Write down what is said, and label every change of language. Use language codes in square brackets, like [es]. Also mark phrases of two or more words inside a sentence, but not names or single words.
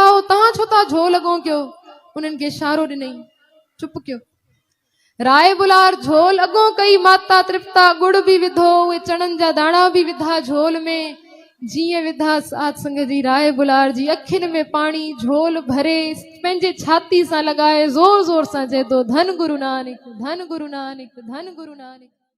[sd] हो तव्हां छो था झो लॻो कयो उन्हनि खे इशारो ॾिनई चुप कयो राय बुलार झोल अॻो कई माता तृप्ता गुड़ भी विधो उहे चणनि जा दाणा भी विधा झोल में जीअं विधा साध संग जी राय बुलार जी अखियुनि में पाणी झोल भरे पंहिंजे छाती सां लॻाए ज़ोर ज़ोर सां चए थो धन गुरु नानक, धन गुरु नानक, धन गुरु नानक।